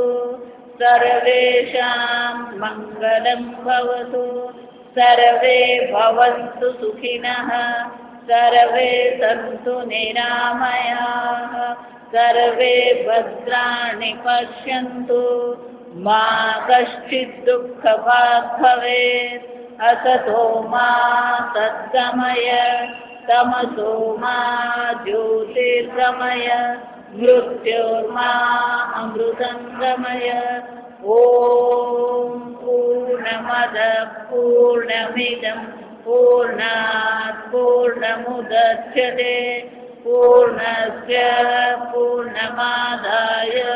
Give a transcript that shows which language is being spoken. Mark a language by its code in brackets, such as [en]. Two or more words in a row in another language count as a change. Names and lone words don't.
[sa] सर्वेषां मंगलं भवतु सर्वे भवन्तु सुखिनः सर्वे सन्तु निरामयाः सर्वे भद्राणि पश्यन्तु मा कश्चिद् दुःखभाग् भवेत् असतो मा सद्गमय तमसो मा ज्योतिर्गमय मृत्योर्मा अमृतंगमय ओम पूर्णमद पूर्णमिदं पूर्णात् पूर्णमुदच्यते पूर्णस्य पूर्णमादाय